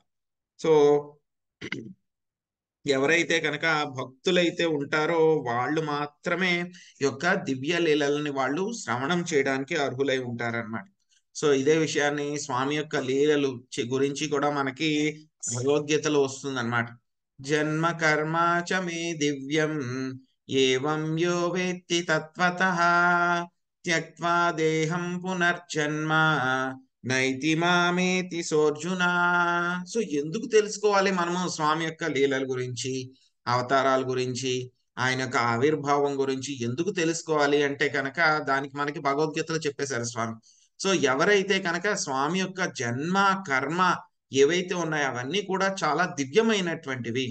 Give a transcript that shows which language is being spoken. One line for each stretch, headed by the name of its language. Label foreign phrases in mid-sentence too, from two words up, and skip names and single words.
Telugu: సో ఎవరైతే కనుక భక్తులైతే ఉంటారో వాళ్ళు మాత్రమే ఈ యొక్క దివ్య లీలలని వాళ్ళు శ్రవణం చేయడానికి అర్హులై ఉంటారన్నమాట. సో ఇదే విషయాన్ని స్వామి యొక్క లీలలు గురించి కూడా మనకి భగవద్గీతలో వస్తుందన్నమాట.
Sanskrit: जन्म कर्म च मे दिव्यं एवं यो वेत्ति तत्वतः त्यक्त्वा देहं पुनर्जन्म नैति मामेति सोऽर्जुन.
Telugu: సో ఎందుకు తెలుసుకోవాలి మనము స్వామి యొక్క లీలల గురించి, అవతారాల గురించి, ఆయన యొక్క ఆవిర్భావం గురించి ఎందుకు తెలుసుకోవాలి అంటే కనుక దానికి మనకి భగవద్గీతలో చెప్పేశారు స్వామి. సో ఎవరైతే కనుక స్వామి యొక్క జన్మ కర్మ ఏవైతే ఉన్నాయో అవన్నీ కూడా చాలా దివ్యమైనటువంటివి.